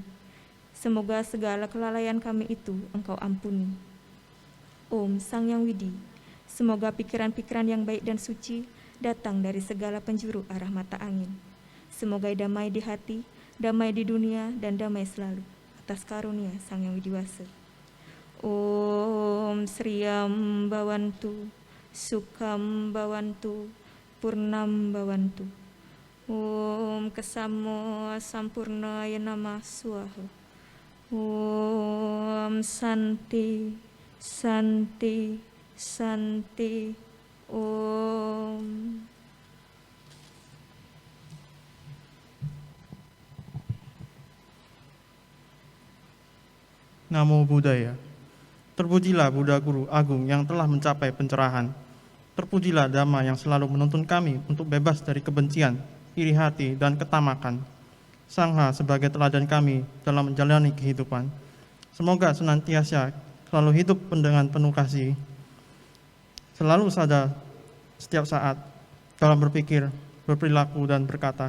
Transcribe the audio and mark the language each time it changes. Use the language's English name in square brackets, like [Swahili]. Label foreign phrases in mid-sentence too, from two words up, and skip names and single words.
[Indonesian] Semoga segala kelalaian kami itu Engkau ampuni. Om Sang Yang Widi, semoga pikiran-pikiran yang baik dan suci datang dari segala penjuru arah mata angin. Semoga damai di hati, damai di dunia, dan damai selalu. Atas karunia Sang Yang Widiwasa. [Sanskrit] ॐ श्रियं भवन्तु, सुखं भवन्तु, पूर्णं भवन्तु. ॐ क्षमा सम्पूर्णाय नमः स्वाहा. ॐ शान्तिः, शान्तिः, शान्तिः. Om. [Pali] Namo Buddhaya. [Indonesian] Terpujilah Buddha Guru Agung yang telah mencapai pencerahan. Terpujilah Dhamma yang selalu menuntun kami untuk bebas dari kebencian, iri hati, dan ketamakan. Sangha sebagai teladan kami dalam menjalani kehidupan. Semoga senantiasa selalu hidup dengan penuh kasih, selalu sadar setiap saat dalam berpikir, berperilaku, dan berkata.